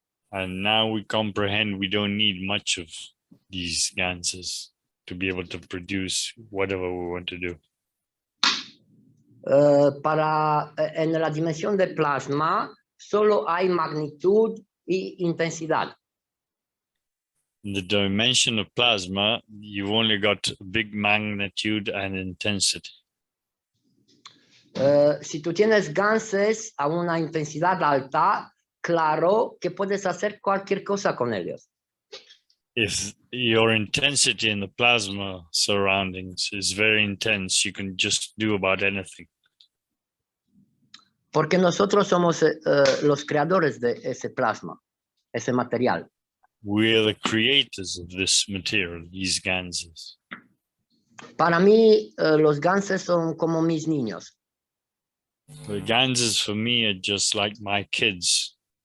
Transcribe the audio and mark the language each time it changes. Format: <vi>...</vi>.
<en>And now we comprehend we don't need much of these ganses to be able to produce whatever we want to do.</en> <es>En la dimensión de plasma solo hay magnitud y intensidad.</es> <en>In the dimension of plasma, you've only got big magnitude and intensity.</en> <es>Si tú tienes ganses a una intensidad alta, claro que puedes hacer cualquier cosa con ellos.</es> <en>If your intensity in the plasma surroundings is very intense, you can just do about anything.</en> <es>Porque nosotros somos los creadores de ese plasma, ese material.</es> <en>We are the creators of this material, these ganses.</en> <es>Para mí, los ganses son como mis niños.</es> <en>The ganses for me are just like my kids.</en>